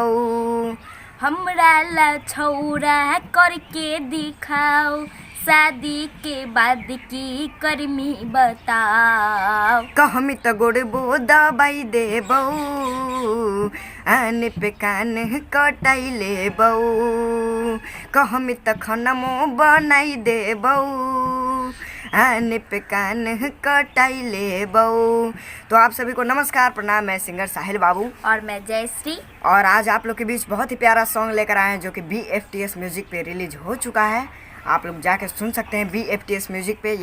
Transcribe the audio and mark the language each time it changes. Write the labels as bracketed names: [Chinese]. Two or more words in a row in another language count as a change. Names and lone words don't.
[Angika] हमरा ला छौरा करके दिखाओ, शादी के बाद की करमी बताओ। कहमी त गोड़ बो दबाई देबौ, आने पे कान कटाई लेबौ। कहमी त खाना मुँह बनाई देबौ, आने पे कान कटाई लेबौ। [Hindi] तो आप सभी को नमस्कार, प्रणाम। मैं सिंगर साहिल बाबू और मैं जयश्री, और आज आप लोग के बीच बहुत ही प्यारा सॉन्ग लेकर आए हैं जो कि BFTS म्यूजिक पे रिलीज हो चुका है। आप लोग जाके सुन सकते हैं BFTS म्यूजिक पे।